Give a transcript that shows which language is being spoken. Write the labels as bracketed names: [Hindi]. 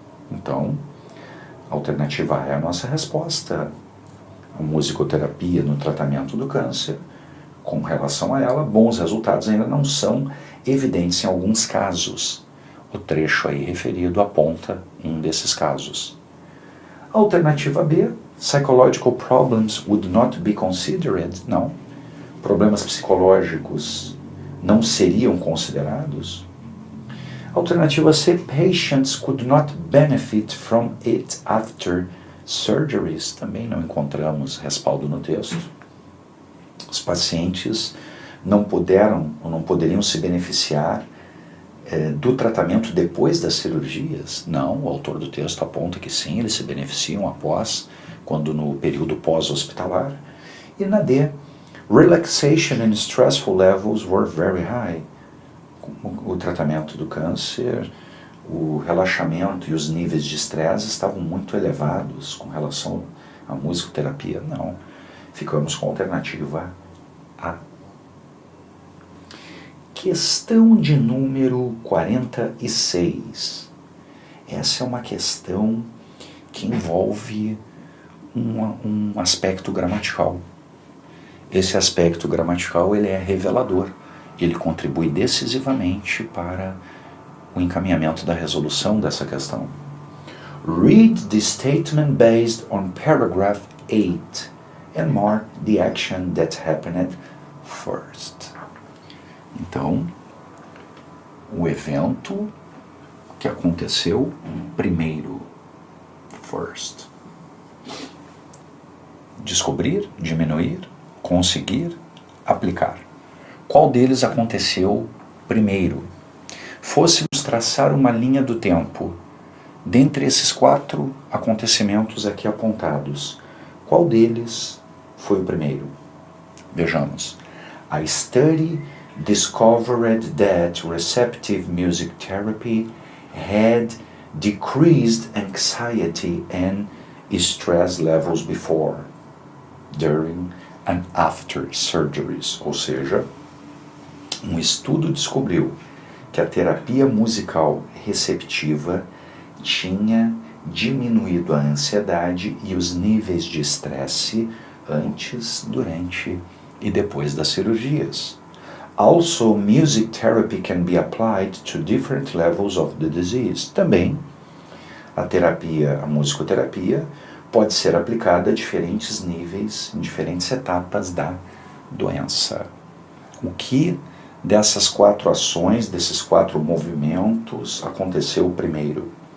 [Portuguese] Então, a alternativa A é a nossa resposta. A musicoterapia no tratamento do câncer, com relação a ela, bons resultados ainda não são evidentes em alguns casos. O trecho aí referido aponta um desses casos. Alternativa B, [English] psychological problems would not be considered. [Portuguese] Não. Problemas psicológicos não seriam considerados. Alternativa C, [English] patients could not benefit from it after surgeries. [Portuguese] Também não encontramos respaldo no texto. Os pacientes não puderam ou não poderiam se beneficiar do tratamento depois das cirurgias. Não, o autor do texto aponta que sim, eles se beneficiam após, quando no período pós-hospitalar. E na D, [English] relaxation and stressful levels were very high. [Portuguese] O tratamento do câncer, o relaxamento e os níveis de estresse estavam muito elevados com relação à musicoterapia. Não, ficamos com a alternativa A. Questão de número 46. Essa é uma questão que envolve um aspecto gramatical. Esse aspecto gramatical ele é revelador. Ele contribui decisivamente para o encaminhamento da resolução dessa questão. [English] Read the statement based on paragraph 8 and mark the action that happened first. [Portuguese] Então, o evento que aconteceu primeiro, first. Descobrir, diminuir, conseguir aplicar. Qual deles aconteceu primeiro? Fôssemos traçar uma linha do tempo, dentre esses 4 acontecimentos aqui apontados, qual deles foi o primeiro? Vejamos. [English] A study discovered that receptive music therapy had decreased anxiety and stress levels before, during and after surgeries. [Portuguese] Ou seja, um estudo descobriu que a terapia musical receptiva tinha diminuído a ansiedade e os níveis de estresse antes, durante e depois das cirurgias. [English] Also, music therapy can be applied to different levels of the disease. [Portuguese] Também, a musicoterapia pode ser aplicada a diferentes níveis, em diferentes etapas da doença. O que dessas 4 ações, desses 4 movimentos, aconteceu primeiro?